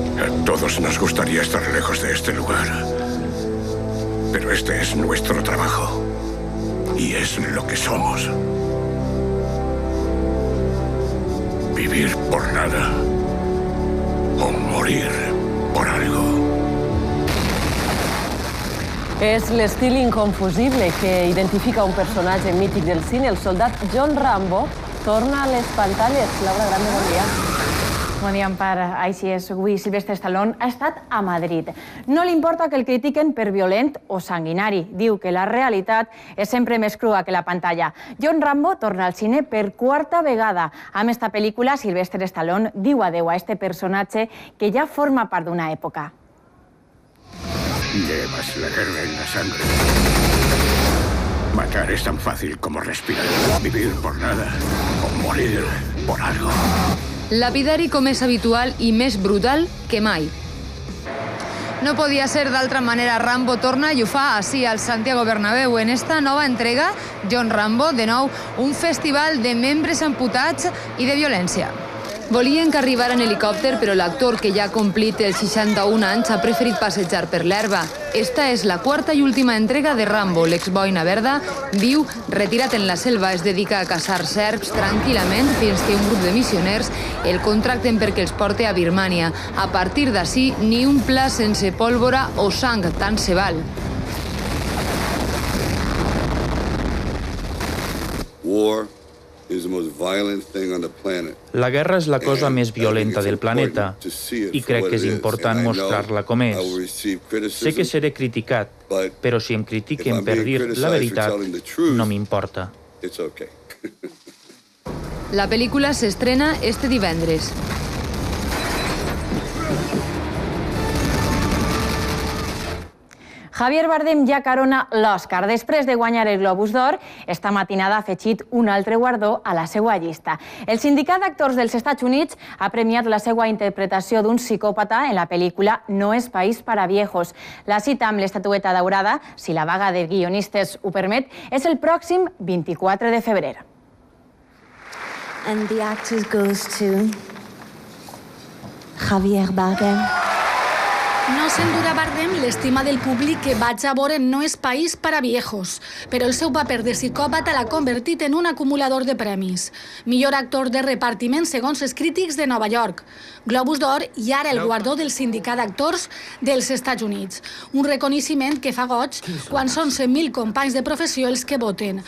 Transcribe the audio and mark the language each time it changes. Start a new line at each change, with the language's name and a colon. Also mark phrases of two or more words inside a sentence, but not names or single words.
Spanish: todos nos gustaría estar lejos de este lugar. Pero este es nuestro trabajo. Y es lo que somos. Vivir por nada. O morir por algo.
Catalan: És l'estil inconfusible que identifica un personatge mític del cine, el soldat John Rambo, torna a les pantalles. Laura Grande, bon dia. Bon dia, Empar. Així és, avui Sylvester Stallone ha estat a Madrid. No li importa que el critiquen per violent o sanguinari. Diu que la realitat és sempre més crua que la pantalla. John Rambo torna al cine per quarta vegada. Amb esta pel·lícula, Sylvester Stallone diu adeu a este personatge que ja forma part d'una època.
Spanish: Llevas la guerra en la sangre. Matar es tan fácil como respirar. Vivir por nada o morir por algo.
Catalan: Lapidari com és habitual i més brutal que mai. No podia ser d'altra manera. Rambo torna i ho fa així al Santiago Bernabéu. En esta nova entrega, John Rambo, de nou, un festival de membres amputats i de violència. Volien que arribara en helicòpter, però l'actor, que ja ha complit els 61 anys, ha preferit passejar per l'herba. Esta és la quarta i última entrega de Rambo. L'exboina verda viu retirat en la selva. Es dedica a caçar serps tranquil·lament fins que un grup de missioners el contracten perquè els porte a Birmània. A partir d'ací, ni un pla sense pólvora o sang, tant se val.
English: War is the most violent thing on the planet.
Catalan: La guerra és la cosa més violenta del planeta i crec que és important mostrar-la com és. Sé que seré criticat, però si em critiquen per dir la veritat, no m'importa. La pel·lícula s'estrena este divendres. Javier Bardem ja carona l'Oscar. Després de guanyar el Globus d'Or, esta matinada ha afegit un altre guardó a la seva llista. El Sindicat d'Actors dels Estats Units ha premiat la seva interpretació d'un psicòpata en la pel·lícula No es país para viejos. La cita amb l'estatueta daurada, si la vaga de guionistes ho permet, és el pròxim 24 de febrer.
English: And the actor goes to Javier Bardem.
Catalan: No s'endurà Bardem l'estima del públic que vaig a veure No es país para viejos, però el seu paper de psicòpata l'ha convertit en un acumulador de premis. Millor actor de repartiment segons els crítics de Nova York, Globus d'Or i ara el guardó del Sindicat d'Actors dels Estats Units. Un reconeixement que fa goig quan són 100.000 companys de professió els que voten.